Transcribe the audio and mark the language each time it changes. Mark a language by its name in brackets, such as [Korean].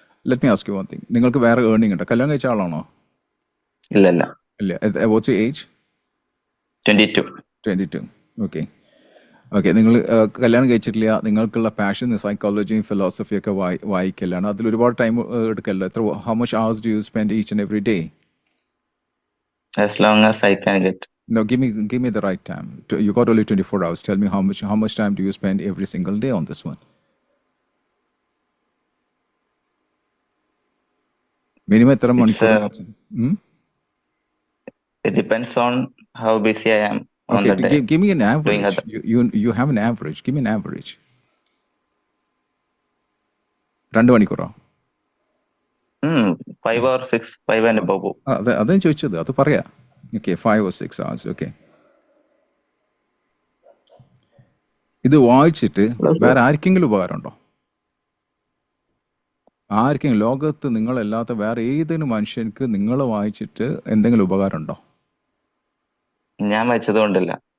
[English] Let me ask you one thing. [Malayalam] നിങ്ങൾക്ക് വേറെ earning ഉണ്ടോ? കല്യാണം കഴിച്ച ആളാണോ? ഇല്ല. [English] What's your age? 22. Okay. [Malayalam] നിങ്ങൾ കല്യാണം കഴിച്ചിട്ടില്ല, നിങ്ങൾക്കുള്ള പാഷൻ സൈക്കോളജിയും ഫിലോസഫിയും ഒക്കെ വായിക്കലാണ്. അതിൽ ഒരുപാട് time എടുക്കല്ലോ. [English] How much hours do you spend each and every day? As long as I can get. No, give me the right time. You got only 24 hours. Tell me how much time do you spend every single day on this one? [Malayalam] Minimum എത്ര മണിക്കൂർ? [English] It depends on how busy I am on the day. Give me an average. You have an average. Give me an average. [Malayalam] 2 മണിക്കൂറോ? [English] 5 or 6, 5 and above. [Malayalam] അതാണ് ചോദിച്ചത്, അത് പറയാ. [English] Okay, 5 or 6 hours. [Malayalam] Okay, ഇത് വായിച്ചിട്ട് വേറെ ആർക്കെങ്കിലും ഉപകാരമുണ്ടോ? ആർക്കെങ്കിലും ലോകത്ത് നിങ്ങളല്ലാത്ത വേറെ ഏതെങ്കിലും മനുഷ്യർക്ക് നിങ്ങൾ വായിച്ചിട്ട് എന്തെങ്കിലും ഉപകാരമുണ്ടോ? ഞാൻ വായിച്ചതുകൊണ്ടല്ല.